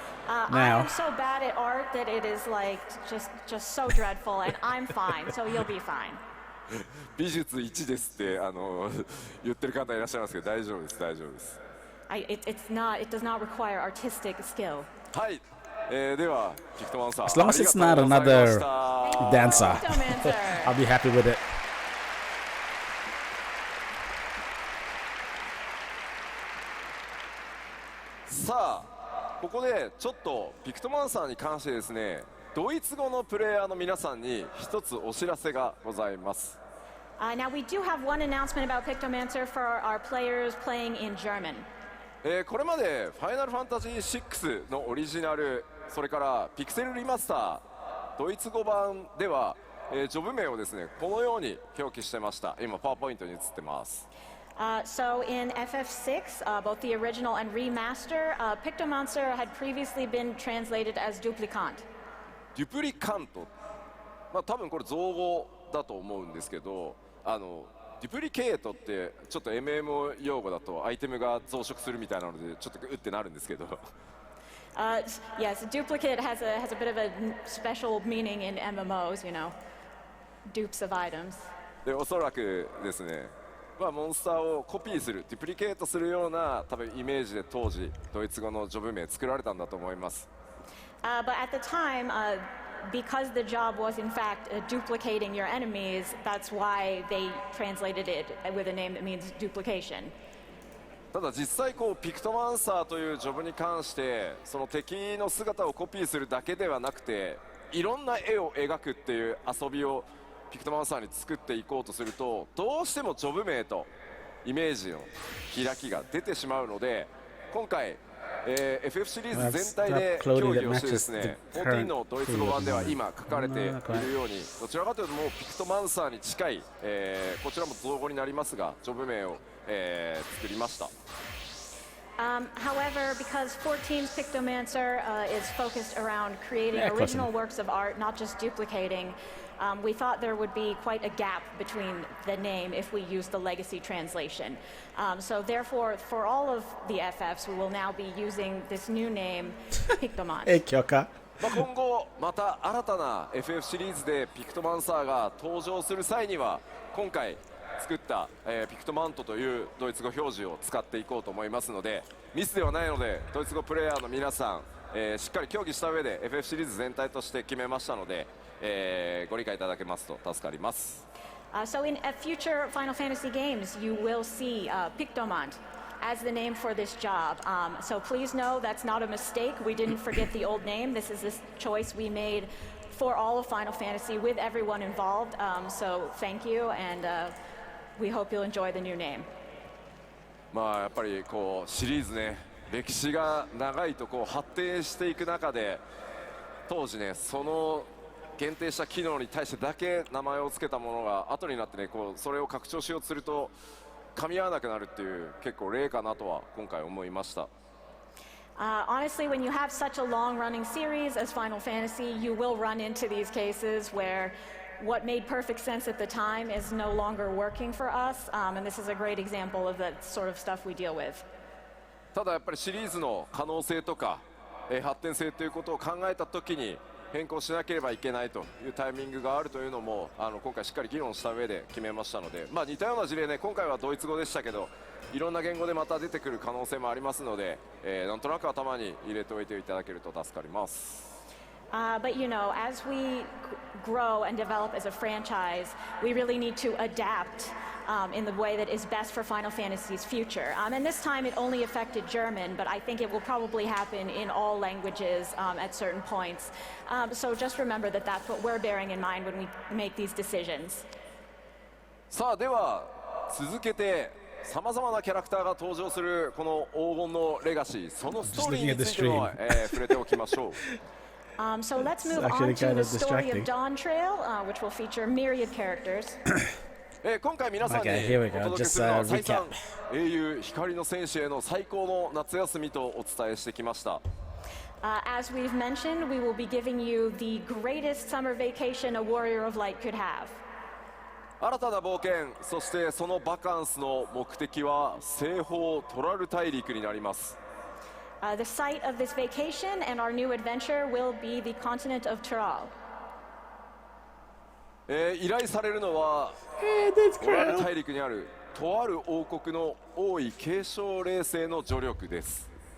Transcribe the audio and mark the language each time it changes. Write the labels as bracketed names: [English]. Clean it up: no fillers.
[English] I am so bad at art that it is like just so dreadful, and I'm fine, so you'll be fine. [Japanese] 美術1ですって言ってる方いらっしゃいますけど大丈夫です大丈夫です。 [English] It does not require artistic skill. [Japanese] はい。ではピクトマンサー [English] As long as it's not another dancer, I'll be happy with it. [Japanese] さあここでちょっとピクトマンサーに関してですねドイツ語のプレイヤーの皆さんに一つお知らせがございます。 [English] Now we do have one announcement about Pictomancer for our players playing in German. [Japanese] これまでファイナルファンタジー6のオリジナルそれからピクセルリマスタードイツ語版では、ジョブ名をですねこのように表記してました。今パワーポイントに映ってます。 [English] So in FF6, both the original and remaster, Pictomancer had previously been translated as duplicant. [Japanese] デュプリカント、まあ多分これ造語だと思うんですけど、デュプリケートってちょっと MMO 用語だとアイテムが増殖するみたいなのでちょっとうってなるんですけど。 [English] Yes, duplicate has a bit of a special meaning in MMOs, you know, dupes of items. [Japanese] でおそらくですね、まあ、モンスターをコピーするデュプリケートするような多分イメージで当時ドイツ語のジョブ名作られたんだと思います。 [English] But at the time, because the job was in fact duplicating your enemies, that's why they translated it with a name that means duplication. [Japanese] ただ実際こうピクトマンサーというジョブに関してその敵の姿をコピーするだけではなくていろんな絵を描くっていう遊びをピクトマンサーに作っていこうとするとどうしてもジョブ名とイメージの開きが出てしまうので今回、FF シリーズ全体で協議をしてですね14のドイツ語版では今書かれているようにどちらかというともうピクトマンサーに近い、こちらも造語になりますがジョブ名を作りました。 [English] However, because 14's Pictomancer is focused around creating original works of art, not just duplicating, we thought there would be quite a gap between the name if we use the legacy translation. So therefore, for all of the FFs, we will now be using this new name, Pictomancer. [Japanese] 今後また新たな FF シリーズでピクトマンサーが登場する際には今回作った、ピクトマントというドイツ語表示を使っていこうと思いますのでミスではないのでドイツ語プレイヤーの皆さん、しっかり協議した上で FF シリーズ全体として決めましたので、ご理解いただけますと助かります。 [English] So in future Final Fantasy games, you will see Pictomant as the name for this job. So please know that's not a mistake. We didn't forget the old name. This is this choice we made for all of Final Fantasy with everyone involved. So thank you, and we hope you'll enjoy the new name. [Japanese] まあやっぱりこうシリーズね歴史が長いとこう発展していく中で当時ねその限定した機能に対してだけ名前を付けたものが後になってねこうそれを拡張しようとすると噛み合わなくなるっていう結構例かなとは今回思いました。 [English] Honestly, when you have such a long-running series as Final Fantasy, you will run into these cases where what made perfect sense at the time is no longer working for us, and this is a great example of the sort of stuff we deal with. [Japanese] ただやっぱりシリーズの可能性とか、発展性ということを考えたときに変更しなければいけないというタイミングがあるというのも今回しっかり議論した上で決めましたので、まあ、似たような事例ね今回はドイツ語でしたけどいろんな言語でまた出てくる可能性もありますので、なんとなく頭に入れておいていただけると助かります。 [English] But you know, as we grow and develop as a franchise, we really need to adapt in the way that is best for Final Fantasy's future. And this time it only affected German, but I think it will probably happen in all languages at certain points. So just remember that that's what we're bearing in mind when we make these decisions. [Japanese] さあでは続けてさまざまなキャラクターが登場するこの黄金のレガシーそのストーリーについても、触れておきましょう。 [English] So let's move on to the story of Dawntrail, which will feature myriad characters. [Japanese] 今回皆さんにお届けするのは再三英雄光の戦士への最高の夏休みとお伝えしてきました。 [English] As we've mentioned, we will be giving you the greatest summer vacation a warrior of light could have. [Japanese] 新たな冒険、そしてそのバカンスの目的は西方トラル大陸になります。 [English] The site of this vacation and our new adventure will be the continent of Tural. [Japanese] 依頼されるのはトラル大陸にあるとある王国の王位継承霊星の助力です。